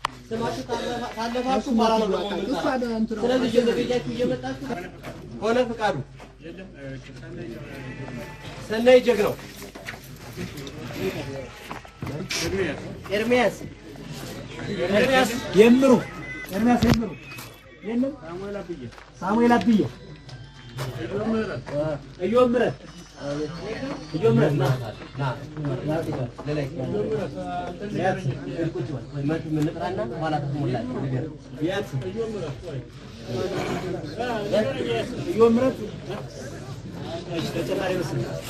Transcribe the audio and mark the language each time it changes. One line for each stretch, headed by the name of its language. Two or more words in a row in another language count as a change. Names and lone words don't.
Amharic: ስማችሁ ታለፋ-፣ ታለፋችሁ እሱ በኋላ ነው ይዋጣል። ደግሞ እሱ አደ-፣ እንትኑ ስለዚህ እየዘገያችሁ እየመጣችሁ ሆነ ፍቃዱ፣ ሰናይ ጀግናው፣ ኤርሚያስ፣ ኤርሚያስ የምሩ፣ ኤርሚያስ የምሩ የለም? ሳሙኤል አብዬ። ሳሙኤል አብዬ። እዮብ ምህረት። እዮብ ምህረት። እዮብ ምህረት፣ ና። ና። ቁጭ በል። ወይ መቱ ምን ልጥራና በኋላ ትሞላለህ። ንገር። እዮብ ምህረት፣ ወይ። እዮብ ምህረት። እሺ፣ ተጨማሪ ምስል።